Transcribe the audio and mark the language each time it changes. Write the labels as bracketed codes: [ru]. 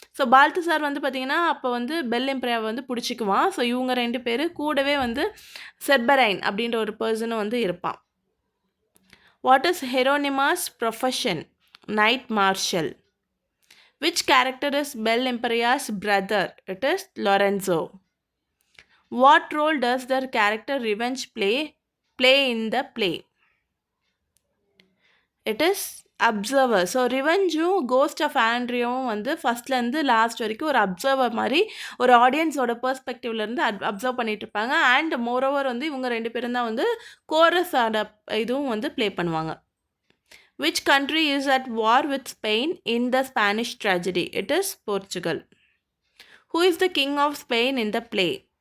[ta] So பால்தசார் வந்து பார்த்திங்கன்னா அப்போ வந்து பெல் எம்பரையாவை வந்து பிடிச்சிக்குவான். ஸோ இவங்க 2 பேர் கூடவே வந்து செர்பரைன் அப்படின்ற ஒரு பர்சனும் வந்து இருப்பான். [en] What is Hieronimo's profession? Knight marshal. Which character is Bel Imperia's brother? It is Lorenzo. What role does their character Revenge play in the play? It is observer. [ta] So ரிவெஞ்சும் cost of ஆண்ட்ரியாவும் வந்து ஃபஸ்ட்லேருந்து லாஸ்ட் வரைக்கும் ஒரு அப்சர்வர் மாதிரி ஒரு ஆடியன்ஸோட பெர்ஸ்பெக்டிவ்லேருந்து observe பண்ணிகிட்டு இருப்பாங்க. And moreover வந்து இவங்க 2 பேரும் தான் வந்து கோரஸோட இதுவும் வந்து ப்ளே பண்ணுவாங்க. [en] Which country is at war with Spain in the Spanish tragedy? It is Portugal. Who is the king of Spain in the play?